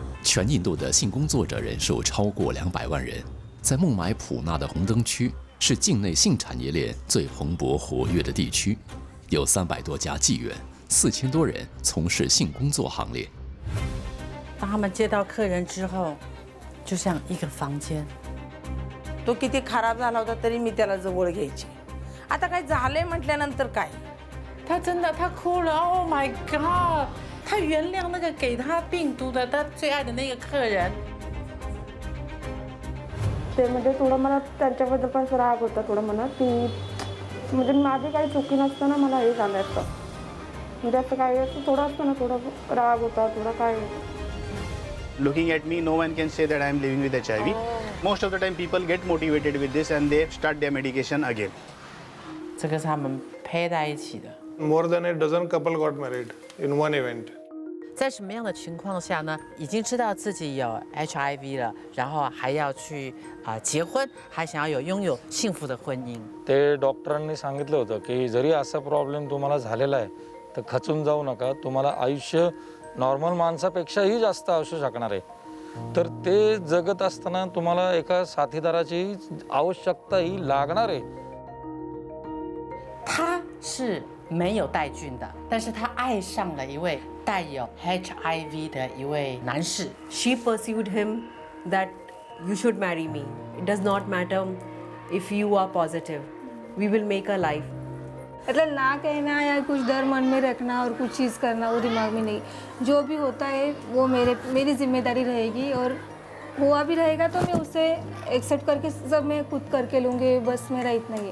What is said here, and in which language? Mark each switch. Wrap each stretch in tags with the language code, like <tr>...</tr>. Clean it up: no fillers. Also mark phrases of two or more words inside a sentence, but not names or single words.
<zh>全印度的性工作者人数超过200万人，在孟买普纳的红灯区是境内性产业链最蓬勃活跃的地区，有300多家妓院，4000多人从事性工作行列。当他们接到客人之后，就像一个房间。</zh> <mr>तो किती खराब झाला होता तरी मी त्याला जवळ घ्यायची. आता काय झालंय म्हटल्यानंतर काय?</mr> <zh>他真的，他哭了 ，</zh> <en>Oh my God！</en> <zh>他原谅那个给他病毒的他最爱的那个客人。</zh> <mr>ते म्हणजे थोडं मला त्यांच्याबद्दल पण राग होता थोडं मनात की म्हणजे माझी काही चुकी नसताना मला हे झालं असतं. म्हणजे असं काही असं थोडं असतं ना थोडं राग होता थोडं काय.</mr> <en>Looking at me, no one can say that I am living with HIV. Most of the time, people get motivated with this and they start their medication again.</en> <zh>这个是他们配在一起的。</zh> <en>More than a dozen couple got married in one event.</en> <zh>在什么样的情况下呢？已经知道自己有 HIV 了，然后还要去结婚，还想要拥有幸福的婚姻。</zh> <mr>ते डॉक्टरांनी सांगितलं होतं की जरी असा प्रॉब्लेम तुम्हाला झालेला आहे तर खचून जाऊ नका. तुम्हाला आयुष्य नॉर्मल माणसापेक्षाही जास्त असू शकणार आहे. तर ते जगत असताना तुम्हाला एका साथीदाराची आवश्यकता ही लागणार आहे.</mr> <zh>他是没有带菌的，但是他爱上了一位带有 HIV 的一位男士。</zh> <en>She pursued him that you should marry me. It does not matter if you are positive. We will make a life.</en> <hi>मतलब ना कहना या कुछ डर मन में रखना और कुछ चीज़ करना वो दिमाग में नहीं. जो भी होता है वो मेरी जिम्मेदारी रहेगी और हुआ भी रहेगा तो मैं उसे एक्सेप्ट करके सब मैं खुद करके लूँगी. बस मेरा इतना ही.</hi>